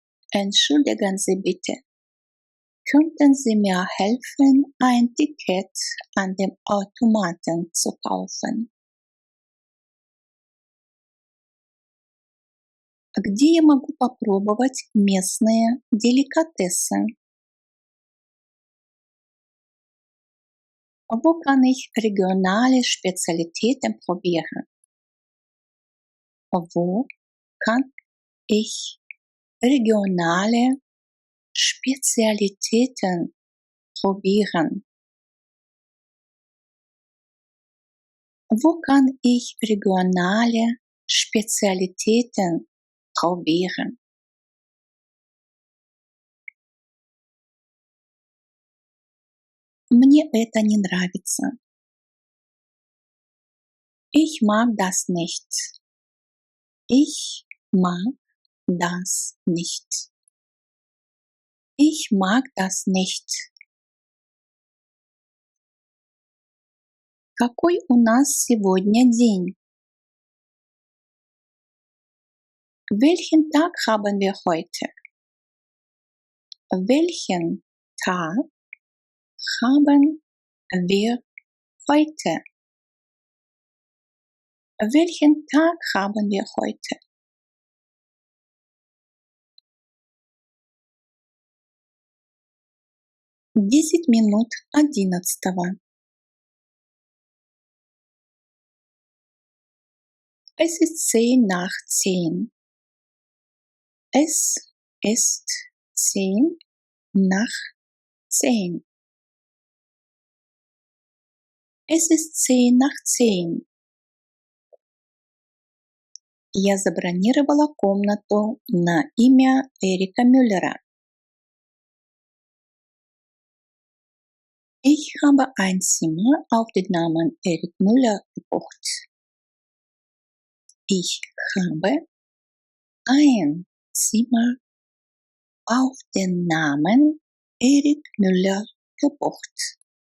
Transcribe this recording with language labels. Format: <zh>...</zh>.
<de>Entschuldigen Sie bitte. Könnten Sie mir helfen, ein Ticket an dem Automaten zu kaufen?</de> <ru>Где я могу попробовать местные деликатесы?</ru> <de>Wo kann ich regionale Spezialitäten probieren? Wo kann ich regionale Spezialitäten probieren? Wo kann ich regionale Spezialitäten probieren?</de> <ru>Мне это не нравится.</ru> <de>Ich mag das nicht. Ich mag das nicht. Ich mag das nicht.</de> <ru>Какой у нас сегодня день?</ru> <de>Welchen Tag haben wir heute? Welchen Tag haben wir heute? Welchen Tag haben wir heute?</de> <ru>10 минут 11.</ru> <de>Es ist 10 nach 10. Es ist 10 nach 10. Es ist 10 nach 10.</de> <ru>Я забронировала комнату на имя Эрика Мюллера.</ru> <de>Ich habe ein Zimmer auf den Namen Erik Müller gebucht. Ich habe ein Zimmer auf den Namen Erik Müller gebucht.</de>